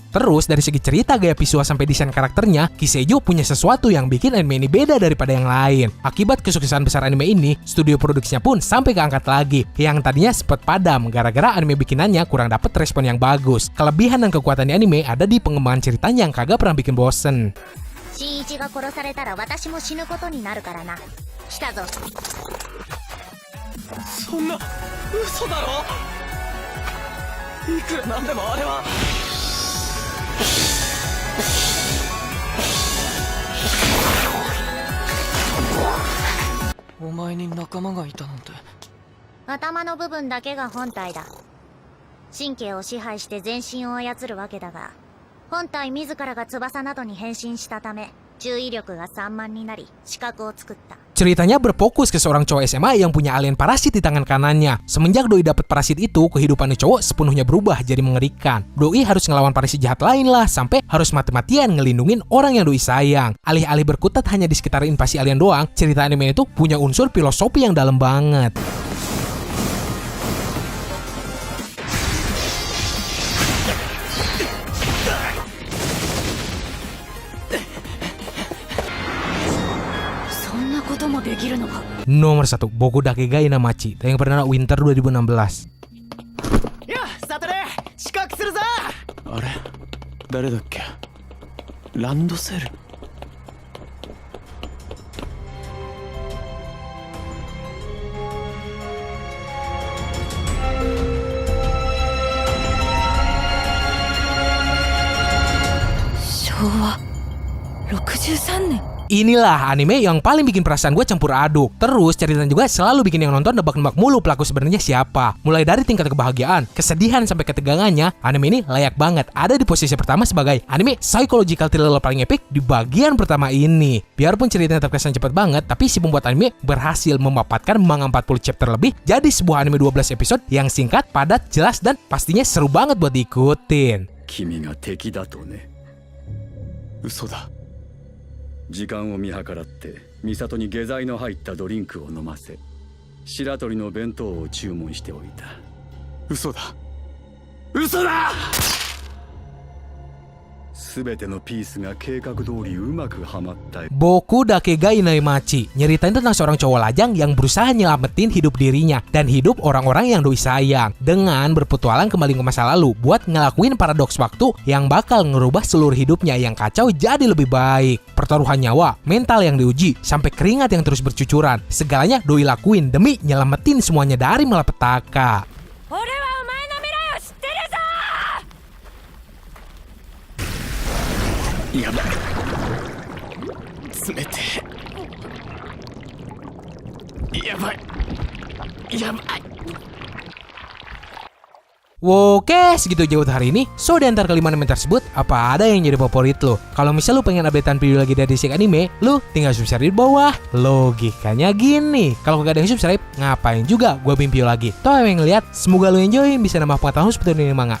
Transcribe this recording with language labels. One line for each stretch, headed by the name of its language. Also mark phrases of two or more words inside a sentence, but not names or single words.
Indonesian: Terus dari segi cerita, gaya visual sampai desain karakternya, Kiseiju punya sesuatu yang bikin anime ini beda daripada yang lain. Akibat kesuksesan besar anime ini, studio produksinya pun sampai keangkat lagi, yang tadinya sempat padam gara-gara anime bikinannya kurang dapet respon yang bagus. Kelebihan dan kekuatan anime ada di pengembangan ceritanya yang kagak pernah bikin bosen.
Japanese: 新一が殺されたら私も死ぬことになるからな。来たぞ。そんな嘘だろ。いくらなんでもあれは。お前に仲間がいたなんて。頭の部分だけが本体だ。神経を支配して全身を操るわけだが、本体自らが翼などに変身したため、注意力が散漫になり、視覚を作った。
Indonesian: Ceritanya berfokus ke seorang cowok SMA yang punya alien parasit di tangan kanannya. Semenjak Doi dapat parasit itu, kehidupan cowok sepenuhnya berubah jadi mengerikan. Doi harus ngelawan parasit jahat lain lah, sampai harus mati-matian ngelindungin orang yang Doi sayang. Alih-alih berkutat hanya di sekitar invasi alien doang, cerita anime itu punya unsur filosofi yang dalam banget. Nomor 1, Boku Dakegai Namachi, yang pernah Winter 2016. Ya, Saturday,
Japanese: 資格するぞ。あれ、誰だっけ？ランドセル。昭和63年。
Indonesian: Inilah anime yang paling bikin perasaan gue campur aduk. Terus ceritanya juga selalu bikin yang nonton nebak-nebak mulu pelaku sebenarnya siapa. Mulai dari tingkat kebahagiaan, kesedihan sampai ketegangannya, anime ini layak banget ada di posisi pertama sebagai anime
English: psychological thriller
Indonesian: paling epic di bagian pertama ini. Biarpun ceritanya terkesan cepat banget, tapi si pembuat anime berhasil memapatkan manga 40 chapter lebih jadi sebuah anime 12 episode yang singkat, padat, jelas, dan pastinya seru banget buat diikutin.
Japanese: 君が敵だとね。嘘だ。時間を見計らって美里に下剤の入ったドリンクを飲ませ白鳥の弁当を注文しておいた。嘘だ。嘘だ。全てのピースが計画通りうまくはまった。
Indonesian: Boku Dakegai Naimachi nyeritain tentang seorang cowok lajang yang berusaha nyelamatin hidup dirinya dan hidup orang-orang yang Doi sayang dengan berpetualang kembali ke masa lalu buat ngelakuin paradoks waktu yang bakal ngerubah seluruh hidupnya yang kacau jadi lebih baik. Pertaruhan nyawa, mental yang diuji, sampai keringat yang terus bercucuran, segalanya Doi lakuin demi nyelamatin semuanya dari malapetaka.
Japanese: やばい。冷てえ。やばい。やばい。
Indonesian: Oke, segitu aja untuk hari ini. So, di antara kelima anime tersebut, apa ada yang jadi favorit lo? Kalau misal lo pengen updatean video lagi dari Sik Anime, lo tinggal subscribe di bawah. Logikanya gini, kalau gak ada yang subscribe, ngapain juga gue bikin video lagi? Toh yang ngeliat, semoga lo enjoy, bisa nambah pengetahuan seperti ini manga.